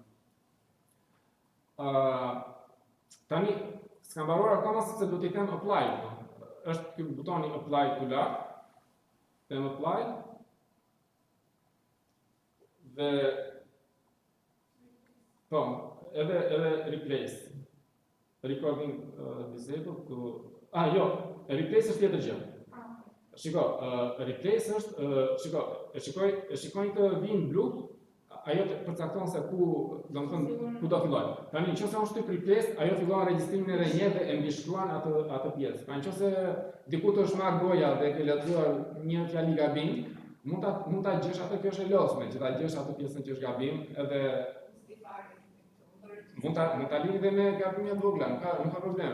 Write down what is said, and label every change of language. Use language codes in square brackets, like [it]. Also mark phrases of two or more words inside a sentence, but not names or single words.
[sq] Tani, s'kam mbaruar akoma sepse do t'i them apply. Është ky butoni apply këtu lart. Them apply. Dhe po, edhe replace. [en] Recording disabled [sq] to jo, replace është tjetër gjë. Shiko, replace është, shikoj të vinë blu, ajo të përcakton se ku do filloj. Tani, nëse unë shtyp replace, ajo fillon regjistrimin edhe një dhe e mbishkruan atë pjesë. Pra nëse diku të është marrë goja dhe ke lexuar një fjali gabim, mund ta gjesh atë që është e lodhshme, që ta gjesh atë pjesën që është gabim edhe Mund ta lidhë dhe me gabimet vogla, nuk ka problem.